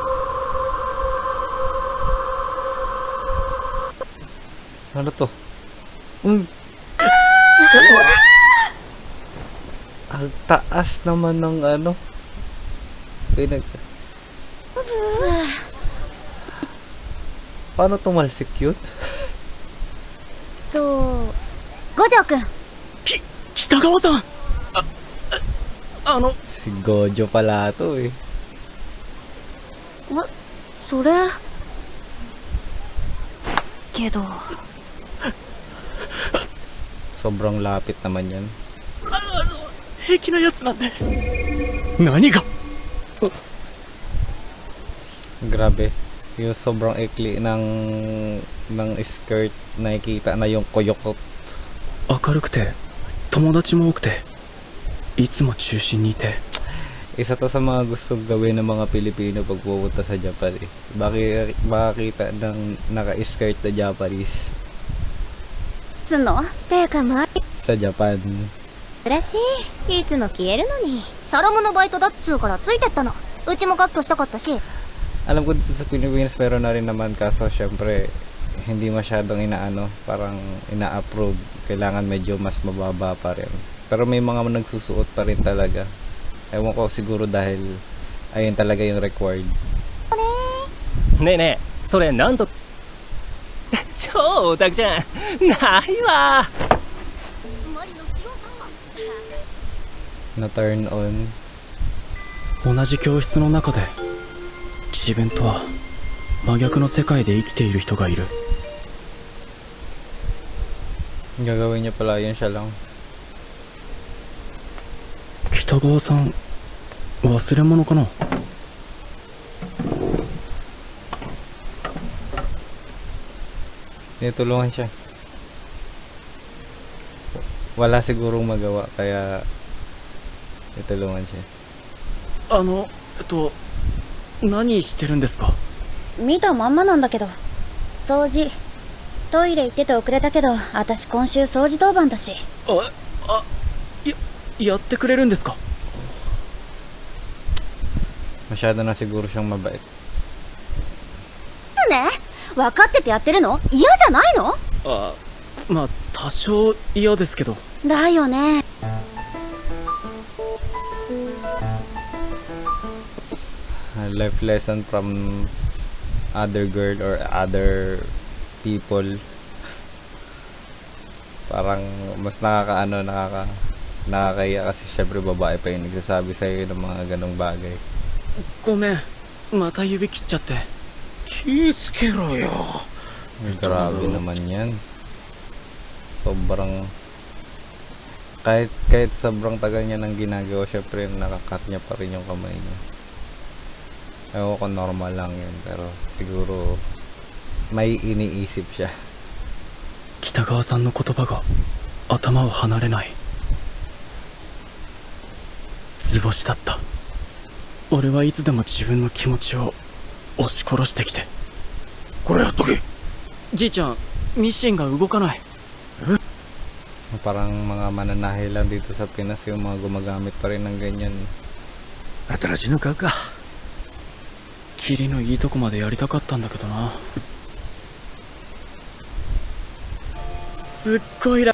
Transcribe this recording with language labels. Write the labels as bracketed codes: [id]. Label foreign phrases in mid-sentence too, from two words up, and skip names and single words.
[tl] Ano to? Ang taas naman ng ano. Paano tumalsik yun? [ja] 五条くん。北川さん [tl] Si Gojo pala to eh. [ja] それけど [tl] Sobrang lapit naman yan. [ja] 平気なやつなんで何が [tl] Grabe. Yung sobrang ikli ng skirt, nakikita na yung koyokot. [ja] 明るくて友達も多くていつも中心にいて [tl] Isa to sa mga gustong gawin ng mga Pilipino pag pupunta sa Japan eh. Makakita ng naka-skirt na Japanese つんのてかま sa Japan. [ja] らしい。いつも消えるのに。サロムのバイトだっつうからついてったの。うちもカットしたかったし。 [tl] Alam ko dito sa Pilipinas meron na rin naman, kaso syempre hindi masyadong parang ina-approve. Kailangan medyo mas mababa pa rin. Pero may mga nagsusuot pa rin talaga. Ewan ko, siguro dahil ayun talaga yung required. [ja] ねえねえ、それなんと超オタクじゃん。ないわ。 [tl] Na [en] turn on. [ja] 同じ教室の中で自分とは真逆の世界で生きている人がいる [tl] Gagawin niya pala yun siya lang. [ja] 北川さん忘れ物かな [tl] Tinutulungan siya. Wala sigurong magawa, kaya tinutulungan siya. [ja] 何してるんですか見たまんまなんだけど。掃除。トイレ行ってて遅れたけど、私今週掃除当番だし。やってくれるんですか [tl] Masyado na siguro siyang mabait. [ja] ね、分かっててやってるの？嫌じゃないの？まあ多少嫌ですけどだよね。 [en] Life lesson from other girl or other people. [tl] Parang mas nakakaya kasi syempre babae pa yung nagsasabi sa'yo ng mga ganong bagay. [ja] ごめんまた指切っちゃって気ぃつけろよ。 [tl] Grabe naman yan. Sobrang kahit sobrang tagal niya nang ginagawa, syempre nakakat niya pa rin yung kamay niya. Ewan ko, normal lang yun, pero siguro may iniisip siya. [ja] 北川さんの言葉が頭を離れない図星だった俺はいつでも自分の気持ちを押し殺してきてこれやっとけ。じいちゃんミシンが動かない [tl] Parang mga mananahe lang dito sa Pinas yung mga gumagamit pa rin ng ganyan. [ja] 新しいの買うか。キリのいいとこまでやりたかったんだけどなすっごい楽